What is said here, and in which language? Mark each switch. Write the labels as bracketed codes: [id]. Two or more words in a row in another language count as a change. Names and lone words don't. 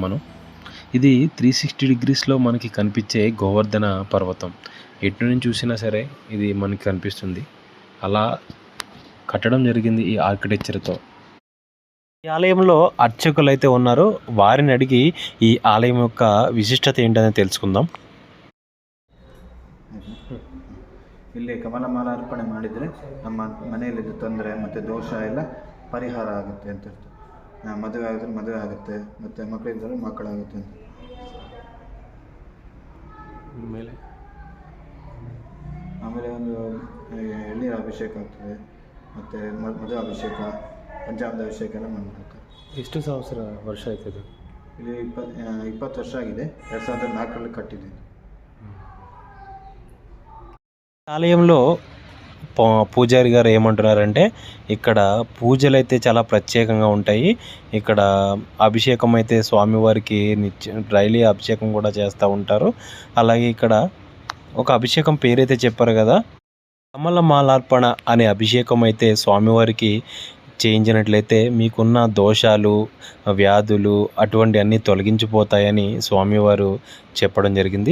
[te] ఇది 360 డిగ్రీస్లో మనకి కనిపించే గోవర్ధన పర్వతం. ఎటు నుంచి చూసినా సరే ఇది మనకి కనిపిస్తుంది. అలా కట్టడం జరిగింది ఈ ఆర్కిటెక్చర్తో. ఈ ఆలయంలో అర్చకులు అయితే ఉన్నారు, వారిని అడిగి ఈ ఆలయం యొక్క విశిష్టత ఏంటని తెలుసుకుందాం. [kn] ಇಲ್ಲಿ ಕಮಲಮಾಲ ಅರ್ಪಣೆ ಮಾಡಿದರೆ ನಮ್ಮ ಮನೆಯಲ್ಲಿದ್ದ ತೊಂದರೆ ಮತ್ತು ದೋಷ ಎಲ್ಲ ಪರಿಹಾರ ಆಗುತ್ತೆ ಅಂತ ಇರ್ತದೆ. ಮದುವೆ ಆಗಿದ್ರೆ ಮದುವೆ ಆಗುತ್ತೆ, ಮತ್ತು ಮಕ್ಕಳಿದ್ದರೆ ಮಕ್ಕಳಾಗುತ್ತೆ ಅಂತ. ಆಮೇಲೆ ಒಂದು ಎಳ್ನೀರು ಅಭಿಷೇಕ ಆಗ್ತದೆ, ಮತ್ತು ಮದುವೆ ಅಭಿಷೇಕ, ಪಂಚಾಮೃತ ಅಭಿಷೇಕ ಎಲ್ಲ ಮಾಡ್ತಾರೆ. ಎಷ್ಟು ವರ್ಷ ಆಯ್ತದೆ? ಇಲ್ಲಿ 20 ವರ್ಷ ಆಗಿದೆ. 2004ರಲ್ಲಿ ಕಟ್ಟಿದೆ. [te] ఆలయంలో పూజారి గారు ఏమంటున్నారంటే ఇక్కడ పూజలు అయితే చాలా ప్రత్యేకంగా ఉంటాయి. ఇక్కడ అభిషేకం అయితే స్వామివారికి డైలీ అభిషేకం కూడా చేస్తూ ఉంటారు. అలాగే ఇక్కడ ఒక అభిషేకం పేరైతే చెప్పారు కదా, కమలమాలార్పణ అనే అభిషేకం అయితే స్వామివారికి చేయించినట్లయితే మీకున్న దోషాలు, వ్యాధులు అటువంటి అన్నీ తొలగించిపోతాయని స్వామివారు చెప్పడం జరిగింది.